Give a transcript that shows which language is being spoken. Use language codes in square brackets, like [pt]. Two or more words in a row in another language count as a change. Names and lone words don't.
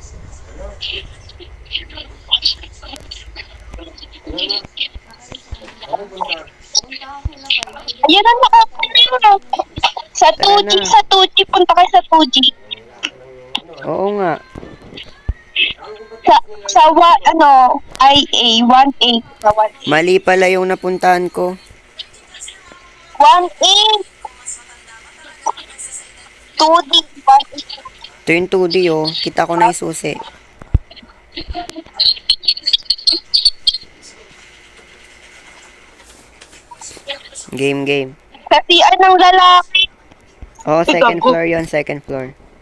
[tl] Yan ang nakakunin. Sa 2G, Tara na. sa 2G. Punta kayo sa 2G. Oo nga. Sa IA, 1A. Sa 1A. Mali pala yung napuntahan ko. 1A. 2D, 1A. Ito yung 2D, oh. Kita ko na yung susi. Game. Sa CR ng lalaki. Oh, [en] second floor [tl] yon, [en] second floor.